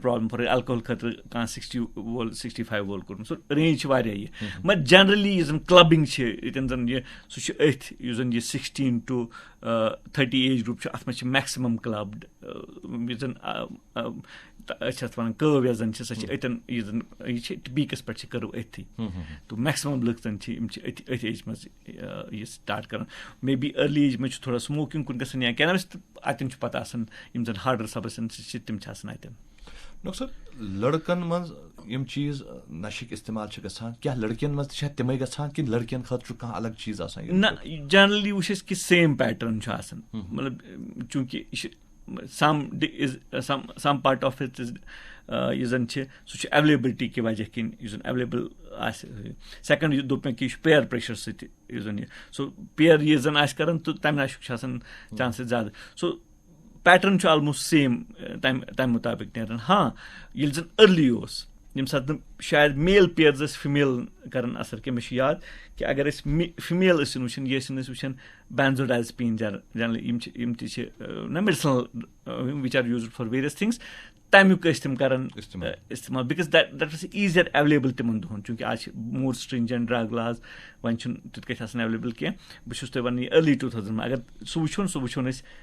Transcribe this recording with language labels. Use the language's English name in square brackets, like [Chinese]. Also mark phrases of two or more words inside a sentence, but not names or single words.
[Kashmiri] پرابلم فار ایلکوہول خٲطرٕ کانٛہہ 60 وول 65 وول کوٚرمُت سُہ رینج چھِ واریاہ یہِ مگر جنرلی یُس زن کلبِنگ چھِ ییٚتٮ۪ن زن یہِ سُہ چھُ أتھۍ یُس زن یہِ [English] 16 to 30 age group [Kashmiri] چھُ اَتھ منٛز چھِ میکسِمم کلبڈ یُس زن أسۍ چھِ اَتھ وَنان کٲو یۄس زن چھِ سۄ چھِ أتٮ۪ن یُس زن یہِ چھِ پیٖکس پٮ۪ٹھ چھِ کٔرٕو أتھی تہٕ میکسِمم لُکھ زن چھِ یِم چھِ أتھۍ ایج منٛز یہِ سٹاٹ کران [English] maybe early age [Kashmiri] منٛز چھُ تھوڑا سموکِنگ کُن گژھان یا کینابِس تہٕ اَتٮ۪ن چھُ پتہٕ آسان یِم زن [English] harder substances [Kashmiri] چھِ تِم چھِ آسان اَتٮ۪ن. ڈاکٹر صٲب لڑکن منٛز یِم چیٖز نشٕکۍ استعمال چھِ گژھان کیٛاہ لڑکین منٛز تہِ چھا تِمے گژھان کِنہٕ لڑکین خٲطرٕ چھُ کانٛہہ الگ چیٖز آسان؟ نہ جنرلی وٕچھ أسۍ کہِ [English] same pattern [Kashmiri] چھُ آسان مطلب چوٗنٛکہِ یہِ چھِ [English] some part of it [Kashmiri] یُس زن چھِ سُہ چھُ ایویلیبلٹی کہِ وجہ کِنۍ یُس زن ایویلیبل آسہِ. سیکنڈ یہِ دوٚپ مےٚ کہِ یہِ چھُ [English] peer pressure [Kashmiri] سۭتۍ یُس زن یہِ سُہ پِیر یہِ زن آسہِ کران تہٕ تمہِ آیہِ چھُ آسان چانسز زیادٕ سُہ پیٹرن چھُ [English] almost same [Kashmiri] تمہِ مُطابق نیران. ہاں ییٚلہِ زن أرلی اوس ییٚمہِ ساتہٕ نہٕ شاید [English] male peers [Kashmiri] ٲسۍ فِمیل کران اثر کینٛہہ مےٚ چھُ یاد کہِ اگر أسۍ فِمیل ٲسِن وٕچھان یہِ ٲسِن أسۍ وٕچھان بینزوڈازپیٖن جنرلی یِم تہِ چھِ نہ [English] medicinal which are used for various things [Kashmiri] تمیُک ٲسۍ تِم کران استعمال [English] because that was easier available [Kashmiri] تِمن دۄہن چوٗنٛکہِ آز چھِ [English] more stringent drug laws [Kashmiri] وۄنۍ چھُنہٕ تِتھ کٲٹھۍ آسان ایویلیبل کینٛہہ بہٕ چھُس تۄہہِ وَنان یہِ أرلی 2000 منٛز اگر سُہ وٕچھون أسۍ